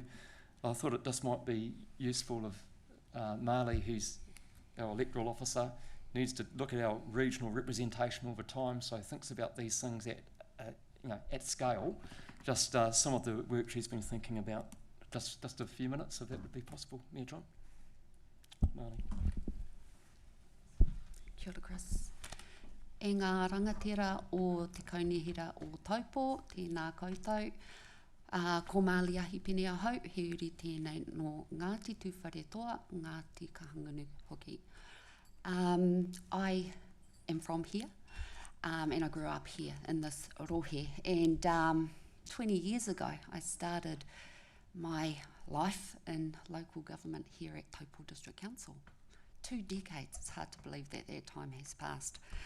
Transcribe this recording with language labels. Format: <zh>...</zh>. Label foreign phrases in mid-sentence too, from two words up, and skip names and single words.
<en>I thought it just might be useful if Marley, who's our electoral officer, needs to look at our regional representation over time, so thinks about these things at scale. Just some of the work she's been thinking about. Just a few minutes, if that would be possible. Mayor John. Marley.</en> <mi>Kia ora, Chris. E ngā rangatira o te kaunihira o Taupō, tēnā koutou. Ko Māli ahi pene ahau, he uri tēnei no Ngāti Tūwhare Toa, Ngāti Kahangunu hoki.</mi> <en>I am from here, and I grew up here in this rohe. And 20 years ago, I started my life in local government here at Taupō District Council. 2 decades, it's hard to believe that time has passed.</en>